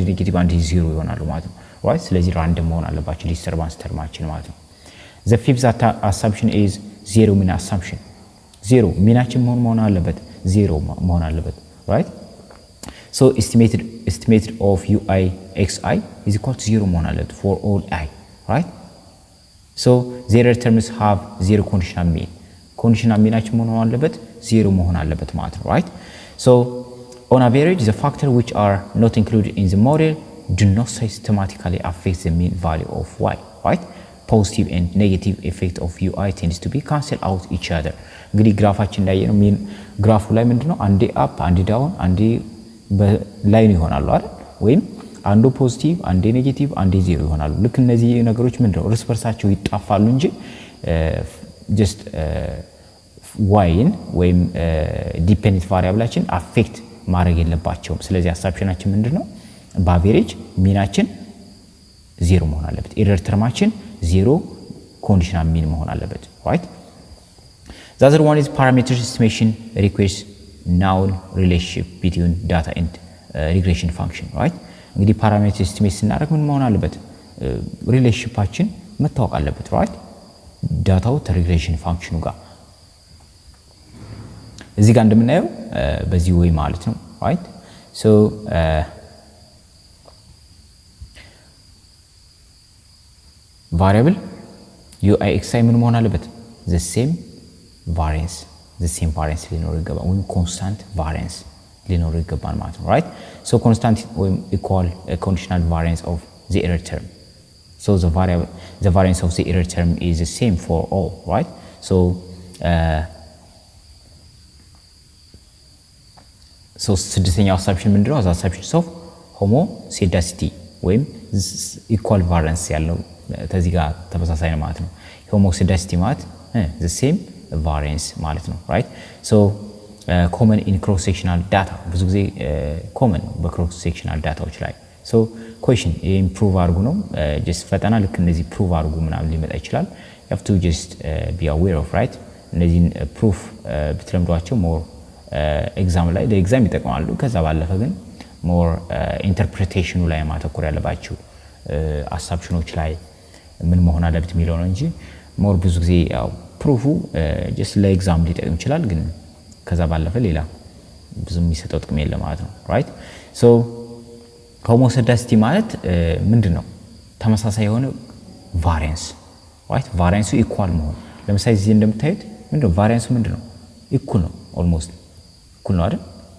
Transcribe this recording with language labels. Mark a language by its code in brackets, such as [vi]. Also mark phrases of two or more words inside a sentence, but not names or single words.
[am] ኔጌቲቭ አንዴ ዜሮ ይሆናሉ ማለት ነው right ስለዚህ ራንደም መሆን አለባቸው ዲስተርባንስ ተርማችን ማለት ነው [en] the fifth assumption is zero mean assumption zero [am] ሚናችን መሆን አለበት zero መሆን አለበት [en] right so estimated of ui xi is equal to 0 [am] መሆን አለበት [en] for all I right so zero terms have zero conditional meanአችን [am] መሆን አለበት zero መሆን አለበት ማለት ነው [en] right so on average the factors which are not included in the model do not systematically affect the mean value of y right positive and negative effect of ui tends to be cancel out each other [am] እንግዲህ ግራፋችን እንዳየነው ሚን ግራፉ ላይ ምንድነው አንዴ አፕ አንዴ ዳውን አንዴ በላይን ይሆናሉ አይደል ወይም አንዱ ፖዚቲቭ አንዴ ኔጌቲቭ አንዴ ዜሮ ይሆናሉ ልክ እነዚህ ነገሮች ምንድነው እርስ በርሳቸው ይጣፋሉ እንጂ just y-ን ወይም ዲፔንደንት ቫሪያብላችን አፌክት ማድረግ የለባቸውም ስለዚህ አሳምፕሽናችን ምንድነው በአቨሬጅ ሚናችን ዜሮ መሆን አለበት ኤረር ተርማችን ዜሮ ኮንዲሽናል ሚን መሆን አለበት [en] right the other one is parameter estimation requires known relationship between data and regression function [am] right እንግዲህ ፓራሜትር ኤስቲሜት ስናደርግ ምን መሆን አለበት ሪሌሽንሺፓችን መታወቅ አለበት right ዳታው ከሪግሬሽን ፋንክሽኑ ጋር እዚህ ጋር እንደምናየው በዚህ ወይ ማለት ነው [en] right so variable ui xi [am] ምን መሆን አለበት [en] the same variance [am] ሊኖር ይገባል ወይም [en] constant variance [am] ሊኖር ይገባል ማለት ነው [en] right so constant ወይም equal conditional variance of the error term so the variance of the error term is the same for all right so ስድስተኛው assumption ምንድነው as assumptions of homoscedasty ወይም equal variance [am] ያለው ተዚህ ጋር ተመሳሳይ ነው ማለት ነው [en] homoscedasty ማለት the same variance [am] ማለት ነው [en] right so common in cross sectional data [am] ብዙ ጊዜ common በcross sectional ዳታዎች ላይ so question improve አድርጉ ነው just ፈተና ልክ እንደዚህ prove አድርጉ ምናምን ሊመጣ ይችላል [en] you have to just be aware of right [am] እነዚህን proof ብትለምዷቸው more ኤግዛም ላይ ለኤግዛም ይጠቅማሉ ከዛ ባለፈ ግን [en] more interpretation [am] ላይ ማተኮር ያለባችሁ assumptions ላይ ምን መሆን አለበት የሚለው ነው እንጂ more ብዙ ጊዜ ያው ፕሩፉ just ለኤግዛም ሊጠቅም ይችላል ግን ከዛ ባለፈ ሌላ ብዙ የሚሰጠው ጥቅም የለም ማለት ነው [en] right so [am] homoscedasty ማለት ምንድነው ተመሳሳይ የሆነ variance right variance equal መሆን ለምሳሌ እዚህ እንደምታዩት ምንድነው variance ምንድነው equal ነው almost equal ነው አይደል